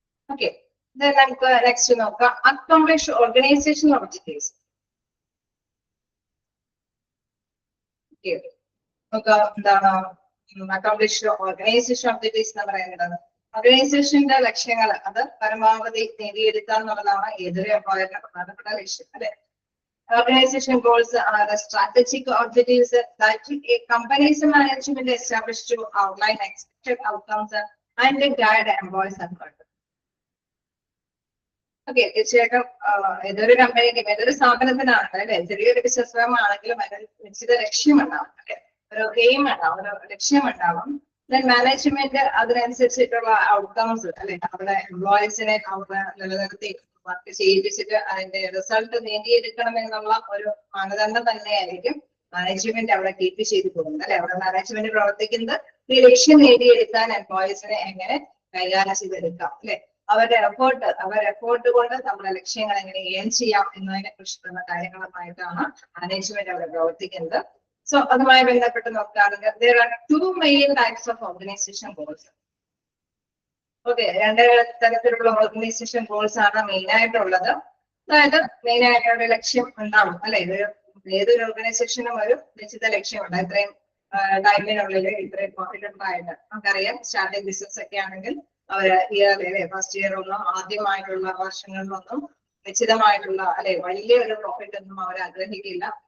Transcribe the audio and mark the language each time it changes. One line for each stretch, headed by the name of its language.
Malayalam: Okay, നമുക്ക് next നോക്കാം accomplish organisation objectives. നമുക്ക് എന്താണ് അക്കംപ്ലിഷ് ഓർഗനൈസേഷൻ ഒബ്ജക്റ്റീവ്സ് എന്ന് പറയുന്നത് ഓർഗനൈസേഷന്റെ ലക്ഷ്യങ്ങൾ അത് പരമാവധി നേടിയെടുക്കുക എന്നുള്ളതാണ് ഏതൊരു എംപ്ലോയറിന്റെ പ്രധാനപ്പെട്ട ലക്ഷ്യം അല്ലെ.
English: Organization goals are the strategic objectives that a company's management established to outline expected outcomes and guide employees effort.
Malayalam: Okay, തീർച്ചയായിട്ടും ഏതൊരു കമ്പനിക്കും ഏതൊരു സ്ഥാപനത്തിനാണ് അല്ലെ, ചെറിയൊരു ബിസിനസ് ഫേം ആണെങ്കിലും അതിന് നിശ്ചിത ലക്ഷ്യമുണ്ടാവും അല്ലെ, ഒരു എയിം ഉണ്ടാവും, ഒരു ലക്ഷ്യമുണ്ടാവും. ദെൻ മാനേജ്മെന്റ് അതിനനുസരിച്ചിട്ടുള്ള ഔട്ട്കംസ് അല്ലെ, അവിടെ എംപ്ലോയീസിനെ അവിടെ നിലനിർത്തി വർക്ക് ചെയ്യിപ്പിച്ചിട്ട് അതിന്റെ റിസൾട്ട് നേടിയെടുക്കണം എന്നുള്ള ഒരു മാനദണ്ഡം തന്നെയായിരിക്കും മാനേജ്മെന്റ് അവിടെ കീപ്പ് ചെയ്തു പോകുന്നത് അല്ലെ. അവിടെ മാനേജ്മെന്റ് പ്രവർത്തിക്കുന്നത് ഈ ലക്ഷ്യം നേടിയെടുക്കാൻ എംപ്ലോയീസിനെ എങ്ങനെ കൈകാര്യം ചെയ്തെടുക്കാം അല്ലെ, അവരുടെ എഫേർട്ട് കൊണ്ട് നമ്മുടെ ലക്ഷ്യങ്ങൾ എങ്ങനെ ഏൺ ചെയ്യാം എന്നതിനെ കുറിച്ചിട്ടുള്ള കാര്യങ്ങളുമായിട്ടാണ് മാനേജ്മെന്റ് അവിടെ പ്രവർത്തിക്കുന്നത്. സോ അതുമായി ബന്ധപ്പെട്ട് നോക്കുകയാണെങ്കിൽ
English: there are two main types of organization goals.
Malayalam: Okay, രണ്ട് തരത്തിലുള്ള ഓർഗനൈസേഷൻ ഗോൾസ് ആണ് മെയിൻ ആയിട്ടുള്ളത്. അതായത് മെയിൻ ആയിട്ടുള്ള ലക്ഷ്യം ഉണ്ടാവും അല്ലെ, ഏതൊരു ഓർഗനൈസേഷനും ഒരു നിശ്ചിത ലക്ഷ്യമുണ്ട്. ഇത്രയും ടൈമിനുള്ളിൽ ഇത്രയും പ്രോഫിറ്റബിൾ ആയിട്ട് നമുക്കറിയാം. സ്റ്റാർട്ടിംഗ് ബിസിനസ് ഒക്കെ ആണെങ്കിൽ അവര് ഇയർലി ഫസ്റ്റ് ഇയർ ഒന്നും ആദ്യമായിട്ടുള്ള വർഷങ്ങളിലൊന്നും നിശ്ചിതമായിട്ടുള്ള അല്ലെ വലിയൊരു പ്രോഫിറ്റ് ഒന്നും അവർ ആഗ്രഹിക്കില്ല.